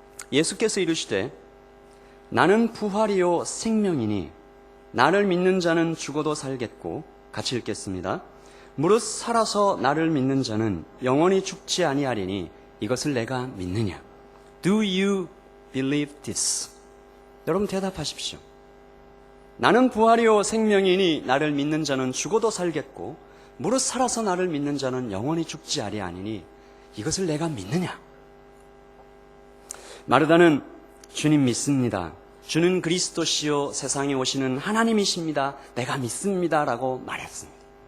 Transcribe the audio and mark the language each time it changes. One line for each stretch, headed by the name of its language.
Korean: 예수께서 이르시되 나는 부활이요 생명이니 나를 믿는 자는 죽어도 살겠고, 같이 읽겠습니다. 무릇 살아서 나를 믿는 자는 영원히 죽지 아니하리니 이것을 내가 믿느냐?
English: Do you believe this?
Korean: 여러분 대답하십시오. 나는 부활이요 생명이니 나를 믿는 자는 죽어도 살겠고 무릇 살아서 나를 믿는 자는 영원히 죽지 아니하니니 이것을 내가 믿느냐? 마르다는 주님 믿습니다. 주는 그리스도시요 세상에 오시는 하나님이십니다. 내가 믿습니다. 라고 말했습니다.